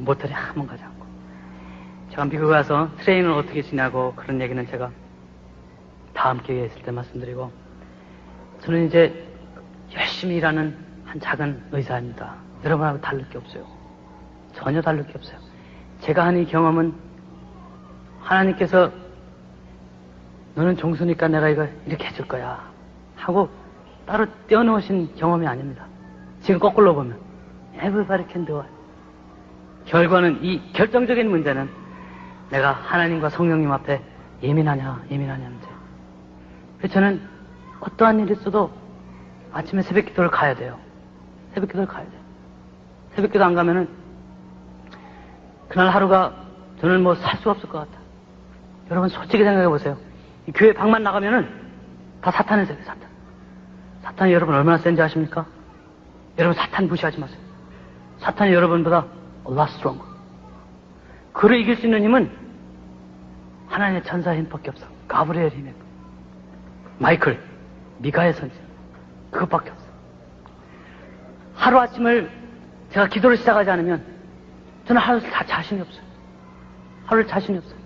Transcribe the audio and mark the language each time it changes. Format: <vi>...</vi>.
<ko>모텔에 한 번 가지 않고. 제가 미국 가서 트레이닝을 어떻게 지냐고 그런 얘기는 제가 다음 기회에 있을 때 말씀드리고, 저는 이제 열심히 일하는 한 작은 의사입니다. 여러분하고 다를 게 없어요. 전혀 다를 게 없어요. 제가 한 이 경험은 하나님께서 너는 종수니까 내가 이거 이렇게 해줄 거야 하고 따로 떼어놓으신 경험이 아닙니다. 지금 거꾸로 보면</ko> <en>everybody can do it.</en> <ko>결과는, 이 결정적인 문제는 내가 하나님과 성령님 앞에 예민하냐 문제예요. 그래서 저는 어떠한 일이 있어도 아침에 새벽 기도를 가야 돼요. 새벽 기도를 가야 돼요. 새벽 기도 안 가면은 그날 하루가 저는 살 수 없을 것 같아. 여러분 솔직히 생각해 보세요. 이 교회 방만 나가면은 다 사탄의 세계, 사탄. 사탄이 여러분 얼마나 센지 아십니까? 여러분 사탄 무시하지 마세요. 사탄이 여러분보다</ko> <en>a lot stronger.</en> <ko>그를 이길 수 있는 힘은 하나님의 천사의 힘밖에 없어. 가브리엘 힘에. 마이클, 미가의 선지. 그것밖에 없어. 하루아침을 제가 기도를 시작하지 않으면 저는 하루 다 자신이 없어요. 하루를 자신이 없어요.</ko>